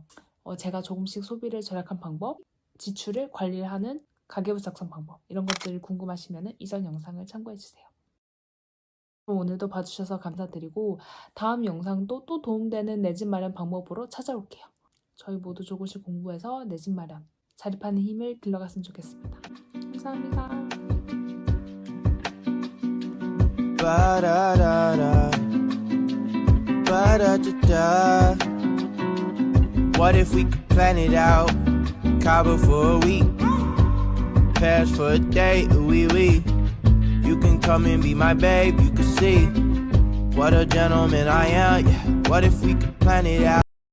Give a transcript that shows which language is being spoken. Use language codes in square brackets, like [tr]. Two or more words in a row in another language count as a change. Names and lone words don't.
[ko] 제가 조금씩 소비를 절약한 방법, 지출을 관리하는 가계부 작성 방법 이런 것들 궁금하시면 이전 영상을 참고해주세요. 오늘도 봐주셔서 감사드리고 다음 영상도 또 도움되는 내 집 마련 방법으로 찾아올게요. 저희 모두 조금씩 공부해서 내 집 마련, 자립하는 힘을 길러갔으면 좋겠습니다. 감사합니다. Ba-da-da-da, ba-da-da-da. [en] What if we could plan it out? Cabo for a week, Paris for a day, oui. You can come and be my babe, you can see what a gentleman I am. Yeah. What if we could plan it out?